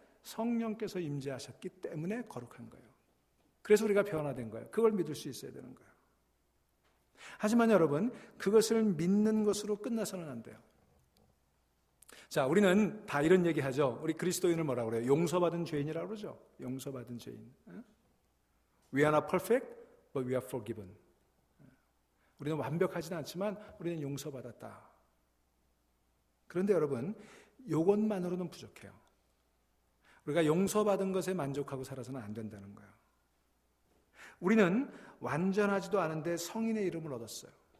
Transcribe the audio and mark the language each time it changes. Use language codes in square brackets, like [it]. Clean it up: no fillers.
[ko] 성령께서 임재하셨기 때문에 거룩한 거예요. 그래서 우리가 변화된 거예요. 그걸 믿을 수 있어야 되는 거예요. 하지만 여러분, 그것을 믿는 것으로 끝나서는 안 돼요. 자, 우리는 다 이런 얘기 하죠. 우리 그리스도인을 뭐라고 그래요? 용서받은 죄인이라고 그러죠. 용서받은 죄인. [en] We are not perfect, but we are forgiven. [ko] 우리는 완벽하지는 않지만 우리는 용서받았다. 그런데 여러분, 이것만으로는 부족해요. 우리가 용서받은 것에 만족하고 살아서는 안 된다는 거예요. 우리는 완전하지도 않은데 성인의 이름을 얻었어요.